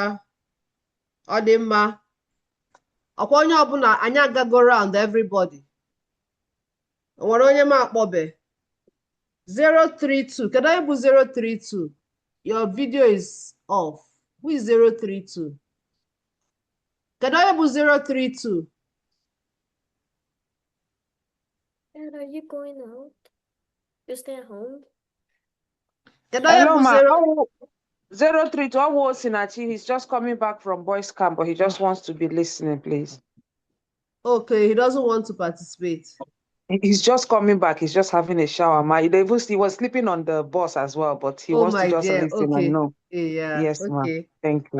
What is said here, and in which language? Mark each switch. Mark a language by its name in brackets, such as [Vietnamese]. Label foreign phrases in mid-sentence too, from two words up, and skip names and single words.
[Igbo] Ọ dị mma. Ọkwa onye ọbụla anyị agago [English] round everybody. [Igbo] O nwere onye m akpọbe? 032. Kedu onye bụ 032? [English] Your video is off. Who is 032? [Igbo] Kedu onye bụ 032? [English] And are you going out? You stay at home? [Igbo] Kedu onye bụ 032. Sinachi. [English] He's just coming back from boys camp, but he just wants to be listening, please. Okay, he doesn't want to participate. He's just coming back. He's just having a shower. He was sleeping on the bus as well, but he wants to just listen and know. Yeah. Yes, okay. ma'am. Thank you.